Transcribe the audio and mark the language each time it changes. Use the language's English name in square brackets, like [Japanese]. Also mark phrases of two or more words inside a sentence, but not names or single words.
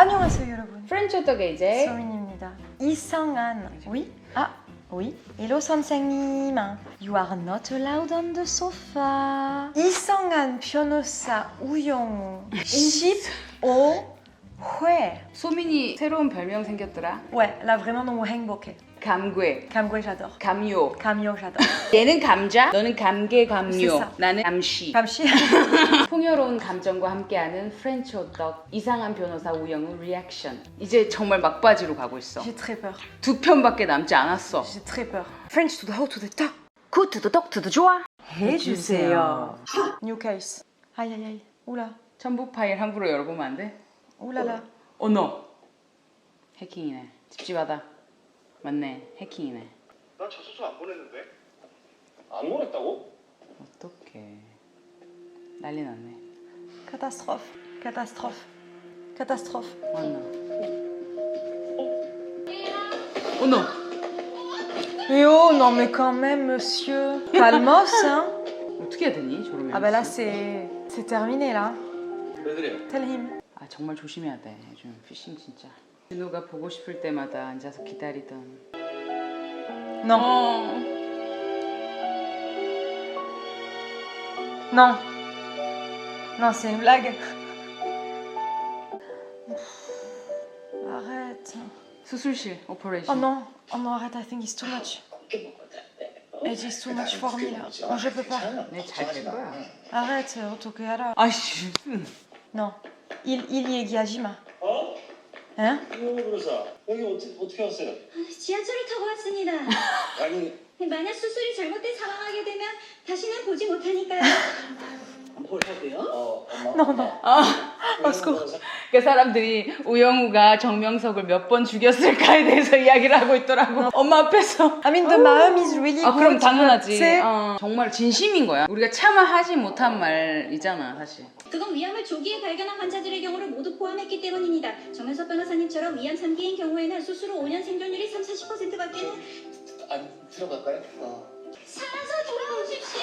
[Korean] 안녕하세요 여러분. 프렌치 호떡의 이제 소민입니다. 이상한. [French] Oui? Ah, oui. [Korean] Hello 선생님. [English] You are not allowed on the sofa. [Korean] 이상한 변호사 우영우 15회. 소민이 새로운 별명 생겼더라. [French] Ouais, là vraiment [Korean] 너무 행복해. 감괴, 감괴 j'adore. 감요. 감요 j'adore. 얘는 감자, 너는 감개, [French] C'est [Korean] 감요. [French] ça. [Korean] 나는 감시. 감시. 풍요로운 감정과 함께하는 프렌치 호떡 이상한 변호사 우영우 리액션. 이제 정말 막바지로 가고 있어. [French] J'ai très peur. [Korean] 두 편밖에 남지 않았어. [French] J'ai très peur. [English] French to the hot to the top. Good to the top to the [Korean] 좋아. 해주세요. [English] New case. [Korean] 아이 아이 아이. 오라. 첨부 파일 함부로 열어보면 안 돼? 오라라. 너. 해킹이네. 집집하다. 맞네. 해킹이네. 나 자소서 안 보냈는데? 안 보냈다고? 어떡해. 난리 났네. [French] Catastrophe. Catastrophe. Catastrophe. [Korean] 맞나? 너. [French] Yo, non mais quand même, monsieur. Calmos, hein. [Korean] 어떻게 해야 되니? 저러면. [French] Ah bah là, c'est terminé, là. [Korean] 왜 그래요? [English] Tell him. [Korean] 아 정말 조심해야 돼. 요즘 피싱 진짜. 준호가 보고 싶을 때마다 앉아서 기다리던. [French] Non. Non. Non, c'est une blague. Arrête. [Korean] 수술실 Oh 오퍼레이션. [French] non. Oh non, arrête, [English] I think it's too much. It is too much for me, [French] là. Oh, je peux pas. [Korean] 네, 잘 될 거야. [French] Arrête, 어떡해, [Korean] 아이씨. [French] Non. Il 얘기하지마. [Korean] 어? [French] Hein? [Korean] 이모 변호사 여기 어떻게 왔어요? 지하철을 타고 왔습니다. 아니 만약 수술이 잘못돼 사망하게 되면 다시는 보지 못하니까요. 뭐라고요? 엄마 [French] Non, non. [Korean] 변호사 그 사람들이 우영우가 정명석을 몇 번 죽였을까에 대해서 이야기를 하고 있더라고. 엄마 앞에서. [English] I mean, the mom is really [Korean] 아 그럼 [English] good, [Korean] 당연하지. [English] but [Korean] 정말 진심인 거야. 우리가 차마 하지 못한 말이잖아 사실. 그건 위암을 조기에 발견한 환자들의 경우를 모두 포함했기 때문입니다. 정현석 변호사님처럼 위암 3기인 경우에는 수술 후 5년 생존율이 30~40%밖에는 안 들어갈까요? 살아서 돌아오십시오.